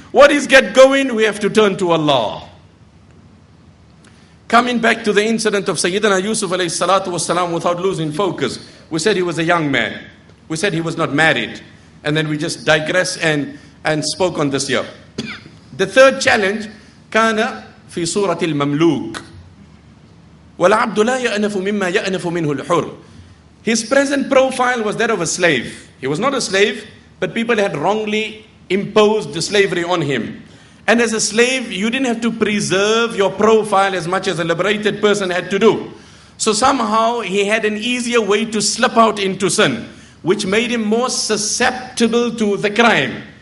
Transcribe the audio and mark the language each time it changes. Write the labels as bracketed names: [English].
[English] What is get going? We have to turn to Allah. Coming back to the incident of Sayyidina Yusuf alayhi salatu wasalam, without losing focus. We said he was a young man. We said he was not married. And then we just digress and spoke on this here. The third challenge, [Arabic] كان في سورة المملوك. وَالْعَبْدُ لَا يَأْنَفُ مِمَّا يَأْنَفُ مِنْهُ الْحُرُّ. [English] His present profile was that of a slave. He was not a slave, but people had wrongly imposed the slavery on him. And as a slave, you didn't have to preserve your profile as much as a liberated person had to do. So somehow he had an easier way to slip out into sin, which made him more susceptible to the crime.